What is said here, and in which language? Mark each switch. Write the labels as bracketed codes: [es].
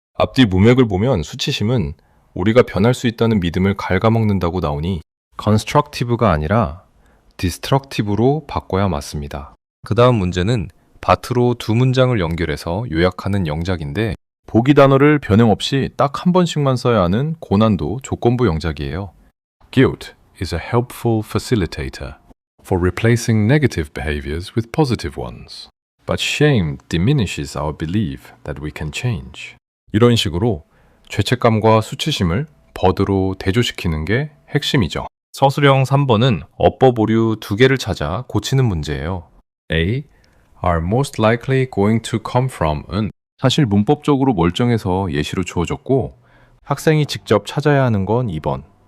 [ko] 앞뒤 문맥을 보면 수치심은 우리가 변할 수 있다는 믿음을 갉아먹는다고 나오니 constructive가 아니라 destructive로 바꿔야 맞습니다. 그 다음 문제는 밭으로 두 문장을 연결해서 요약하는 영작인데 보기 단어를 변형 없이 딱 한 번씩만 써야 하는 고난도 조건부 영작이에요. [en] Guilt is a helpful facilitator for replacing negative behaviors with positive ones. But shame diminishes our belief that we can change. [ko] 이런 식으로 죄책감과 수치심을 버드로 대조시키는 게 핵심이죠. 서술형 3번은 어법 오류 두 개를 찾아 고치는 문제예요. A. [en] are most likely going to come from [ko] 은 사실 문법적으로 멀쩡해서 예시로 주어졌고 학생이 직접 찾아야 하는 건 2번.